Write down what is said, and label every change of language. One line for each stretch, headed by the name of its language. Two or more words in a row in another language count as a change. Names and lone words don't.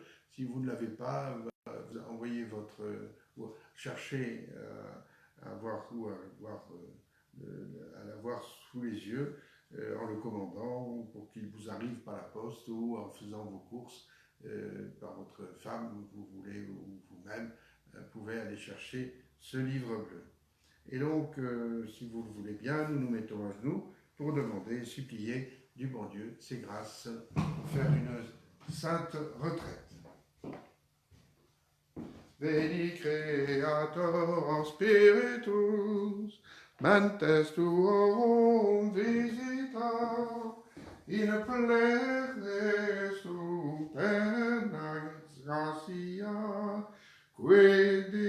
French: Si vous ne l'avez pas, vous envoyez cherchez à l'avoir sous les yeux en le commandant pour qu'il vous arrive par la poste ou en faisant vos courses par votre femme, vous voulez, ou vous-même, pouvez aller chercher ce livre bleu. Et donc, si vous le voulez bien, nous nous mettons à genoux pour demander et supplier du bon Dieu ses grâces pour faire une sainte retraite.
Latin: Veni Creator Spiritus, mentes tuorum visita, in plene superna gratia, que